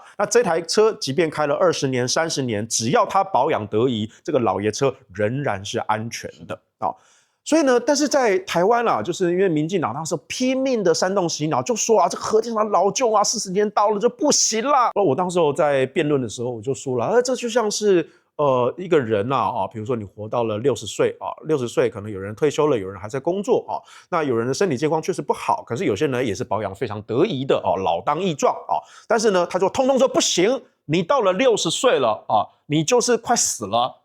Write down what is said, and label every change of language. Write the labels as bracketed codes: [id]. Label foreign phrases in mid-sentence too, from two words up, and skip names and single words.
[zh] 那這台車即便開了20年、30年，只要它保養得宜，這個老爺車仍然是安全的所以呢，但是在台灣就是因為民進黨那時候拼命的煽動洗腦，就說這個核電廠老舊40年到了就不行啦。我當時候在辯論的時候我就說了，這就像是一個人比如說你活到了60歲60歲可能有人退休了，有人還在工作那有人的身體健康確實不好，可是有些人也是保養非常得宜的老當益壯但是呢，他就通通說不行，你到了60歲了你就是快死了。